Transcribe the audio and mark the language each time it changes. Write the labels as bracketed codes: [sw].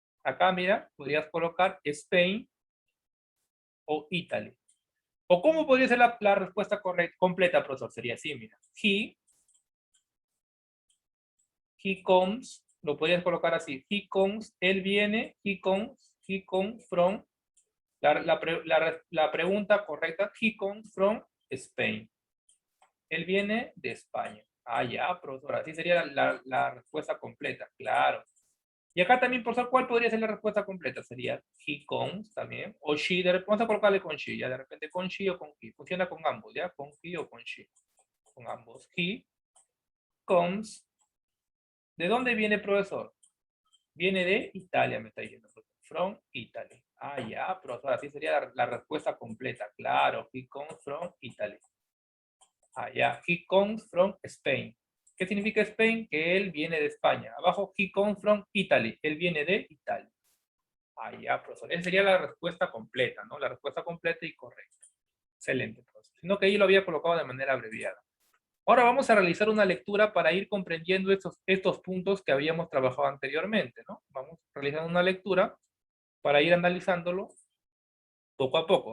[es] Acá, mira, podrías colocar Spain o Italy. ¿O cómo podría ser la respuesta correcta, completa, profesor? Sería así, mira. [en] He comes, [es] lo podrías colocar así. [en] He comes, [es] él viene, [en] he comes from. [es] La pregunta correcta, [en] he comes from Spain. [es] Él viene de España. Ah, ya, profesor. Así sería la respuesta completa, claro. Y acá también, profesor, ¿cuál podría ser la respuesta completa? Sería [en] he comes [es] también. O she, vamos a colocarle con she, ya de repente con she o con he. Funciona con ambos, ya, con he o con she. Con ambos. [en] He comes. [es] ¿De dónde viene, profesor? Viene de Italia, me está diciendo. [en] From Italy. [es] Ah, ya, profesor, así sería la respuesta completa. Claro, [en] he comes from Italy. [es] Ah, ya, [en] he comes from Spain. [es] ¿Qué significa [en] Spain? [es] Que él viene de España. Abajo, [en] he comes from Italy. [es] Él viene de Italia. Ah, ya, profesor. Esa sería la respuesta completa, ¿no? La respuesta completa y correcta. Excelente, profesor. Sino que ahí lo había colocado de manera abreviada. Ahora vamos a realizar una lectura para ir comprendiendo estos puntos que habíamos trabajado anteriormente, ¿no? Vamos realizando una lectura para ir analizándolo poco a poco.